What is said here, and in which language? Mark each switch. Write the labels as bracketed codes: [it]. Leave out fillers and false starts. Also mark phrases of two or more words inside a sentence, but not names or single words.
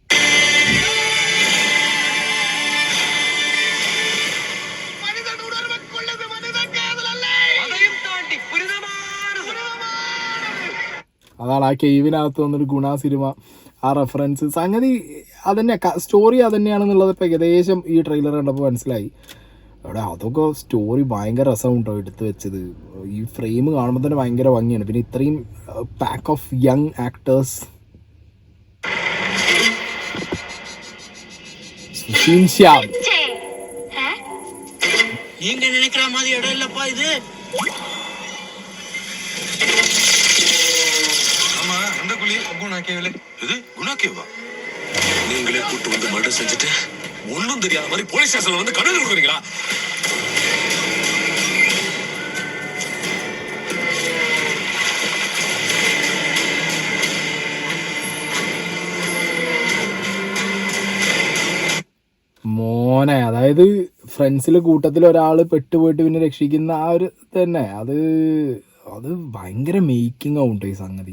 [ml] അതാണ് ആ കേവിനകത്ത് വന്നൊരു ഗുണ സിനിമ, ആ റെഫറൻസ് സംഗതി അതന്നെ, സ്റ്റോറി അതന്നെയാണെന്നുള്ളത് ഇപ്പോൾ ഏകദേശം ഈ ട്രെയിലർ കണ്ടപ്പോൾ മനസ്സിലായി. അവിടെ അതൊക്കെ സ്റ്റോറി ഭയങ്കര രസമുണ്ടോ എടുത്ത് വെച്ചത്. ഈ ഫ്രെയിം കാണുമ്പോൾ തന്നെ ഭയങ്കര ഭംഗിയാണ്. പിന്നെ ഇത്രയും [en] pack of young actors. [ml] സുഷീൻ ശ്യാം, [ta] நீங்களே கூட்டு வந்து மர்டர் செஞ்சுட்டு ஒன்னும் தெரியாத மாதிரி [en] police station [ta] வந்து கடல் கொடுக்குறீங்களா? [ml] മോനെ, അതായത് ഫ്രണ്ട്സിലെ കൂട്ടത്തിൽ ഒരാൾ പെട്ടുപോയിട്ട് പിന്നെ രക്ഷിക്കുന്ന ആ ഒരു തന്നെ, അത് ഭയങ്കര മേക്കിംഗ് ആവുന്നുണ്ട് ഈ സംഗതി.